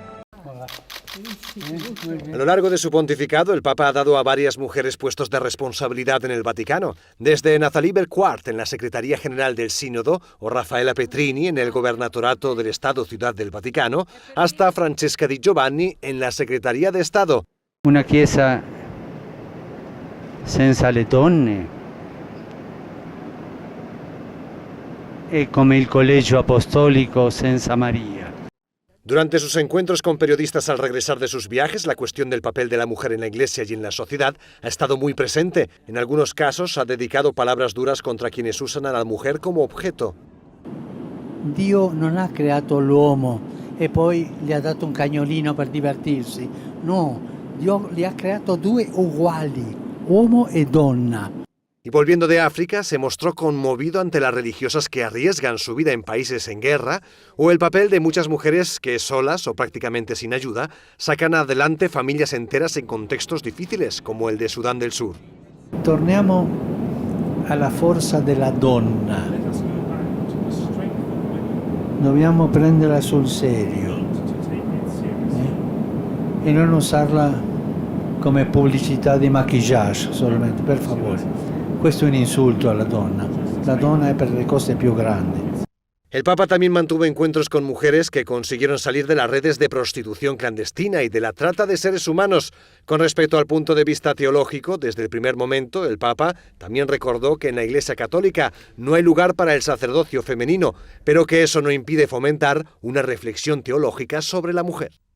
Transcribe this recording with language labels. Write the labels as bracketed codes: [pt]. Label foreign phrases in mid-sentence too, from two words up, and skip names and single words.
[es] A lo largo de su pontificado, el Papa ha dado a varias mujeres puestos de responsabilidad en el Vaticano, desde Nathalie Belquart en la Secretaría General del Sínodo o Raffaella Petrini en el Gobernatorato del Estado Ciudad del Vaticano, hasta Francesca Di Giovanni en la Secretaría de Estado. [it] Una chiesa senza le donne è come il collegio apostolico senza Maria. [es] Durante sus encuentros con periodistas al regresar de sus viajes, la cuestión del papel de la mujer en la Iglesia y en la sociedad ha estado muy presente. En algunos casos ha dedicado palabras duras contra quienes usan a la mujer como objeto. [it] Dio non ha creato l'uomo e poi gli ha dato un cagnolino per divertirsi. No, Dio li ha creato due uguali, uomo e donna. [es] Y volviendo de África, se mostró conmovido ante las religiosas que arriesgan su vida en países en guerra, o el papel de muchas mujeres que, solas o prácticamente sin ayuda, sacan adelante familias enteras en contextos difíciles, como el de Sudán del Sur. [it] Torniamo alla forza della donna. Dobbiamo prenderla sul serio e non usarla come pubblicità di maquillage solamente, per favore. Questo è un insulto alla donna. La donna è per le cose più grandi. [es] El Papa también mantuvo encuentros con mujeres que consiguieron salir de las redes de prostitución clandestina y de la trata de seres humanos. Con respecto al punto de vista teológico, desde el primer momento, el Papa también recordó que en la Iglesia Católica no hay lugar para el sacerdocio femenino, pero que eso no impide fomentar una reflexión teológica sobre la mujer.